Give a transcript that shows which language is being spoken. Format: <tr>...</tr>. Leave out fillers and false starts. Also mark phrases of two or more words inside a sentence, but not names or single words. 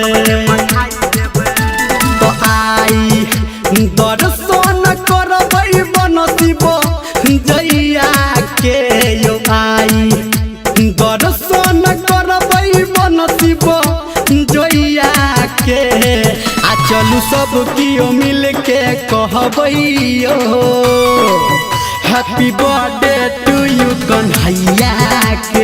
<mai>तो आई दर्शन करबै बनसिब जैया के यो आई दर्शन करबै बनसिब जैया के। आ चलू सब कियो मिल के कहबै</mai> <en>Happy birthday to you</en> <mai>कन्हैया के।</mai>